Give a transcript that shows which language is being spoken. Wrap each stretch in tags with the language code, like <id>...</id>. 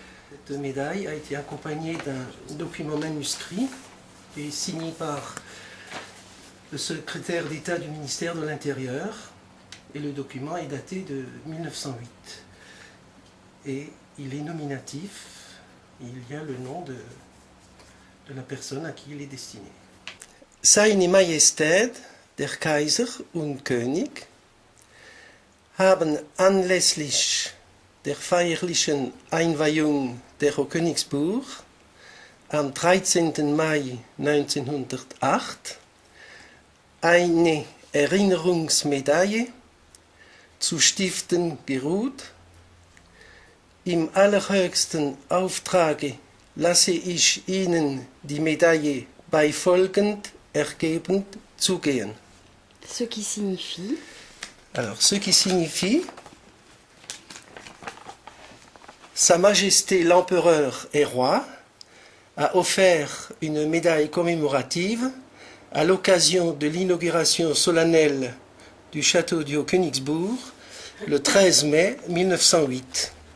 <fr>Cette médaille a été accompagnée d'un document manuscrit et signé par le secrétaire d'État du ministère de l'Intérieur, et le document est daté de 1908. Et il est nominatif, il y a le nom de la personne à qui il est destiné.</fr> <de>Seine Majestät, der Kaiser und König, haben anlässlich der feierlichen Einweihung der Königsburg am 13. Mai 1908 eine Erinnerungsmedaille zu stiften geruht. Im allerhöchsten Auftrage lasse ich Ihnen die Medaille bei folgend ergebend zugehen.</de> <fr>Ce qui signifie... Alors, ce qui signifie, Sa Majesté l'Empereur et Roi a offert une médaille commémorative à l'occasion de l'inauguration solennelle du château du Haut-Königsbourg le 13 mai 1908.</fr>